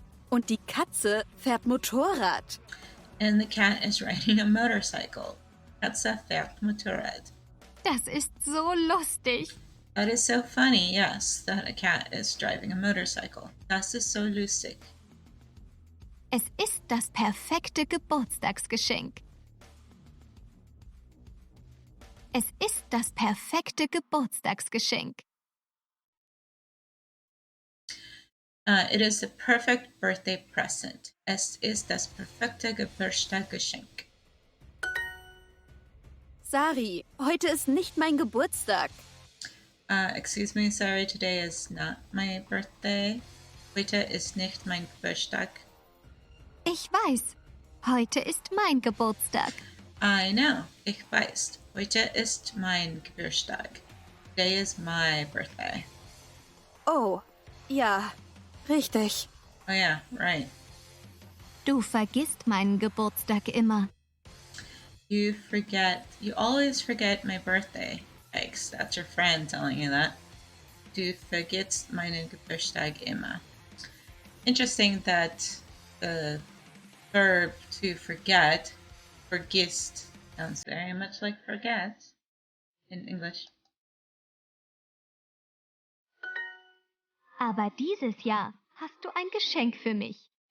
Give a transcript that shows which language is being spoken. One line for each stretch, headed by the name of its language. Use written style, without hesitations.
German: Und die Katze fährt Motorrad.
English: And the cat is riding a motorcycle.
German: Katze fährt Motorrad. Das ist so lustig.
English: That is so funny, yes, that a cat is driving a motorcycle.
German: Das ist so lustig. Es ist das perfekte Geburtstagsgeschenk. Es ist das perfekte Geburtstagsgeschenk.
English: It is the perfect birthday present.
German: Es ist das perfekte Geburtstagsgeschenk. Sari, heute ist nicht mein Geburtstag.
English: Excuse me, sorry, today is not my birthday.
German: Heute ist nicht mein Geburtstag. Ich weiß, heute ist mein Geburtstag.
English: I know,
German: ich weiß. Heute ist mein Geburtstag.
English: Today is my birthday.
German: Oh, ja, richtig.
English: Oh yeah, right.
German: Du vergisst meinen Geburtstag immer.
English: You always forget my birthday. Yikes, that's your friend telling you that.
German: Du vergisst meinen Geburtstag immer.
English: Interesting that the verb to forget, vergisst, sounds very much like forget in English.
German: Aber dieses Jahr hast du ein Geschenk für mich.